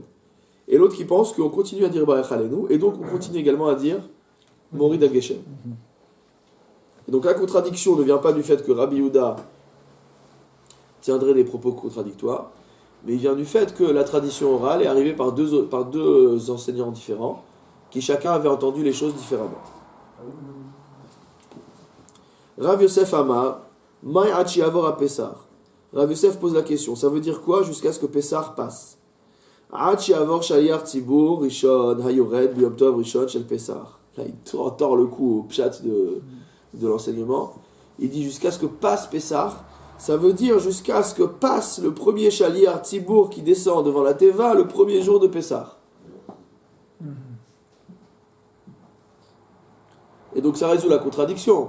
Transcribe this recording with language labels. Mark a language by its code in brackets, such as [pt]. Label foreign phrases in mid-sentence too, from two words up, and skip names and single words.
[fr] Et l'autre qui pense qu'on continue à dire Barech Aleinu, et donc on continue également à dire Morid HaGeshem. Et donc la contradiction ne vient pas du fait que Rabbi Yehuda tiendrait des propos contradictoires, mais il vient du fait que la tradition orale est arrivée par deux enseignants différents, qui chacun avait entendu les choses différemment. [he] רב יוסף אמר מאי הכי עבור הפסח. [fr] Rav Yosef pose la question, ça veut dire quoi jusqu'à ce que Pessah passe? [he] הכי עבור שליח ציבור ראשון היורד ביום טוב ראשון של פסח. [fr] Là, il tord le coup au pshat de l'enseignement. Il dit jusqu'à ce que passe Pessah. Ça veut dire jusqu'à ce que passe le premier [he] שליח ציבור [fr] qui descend devant la Teva le premier jour de Pessah. Et donc ça résout la contradiction.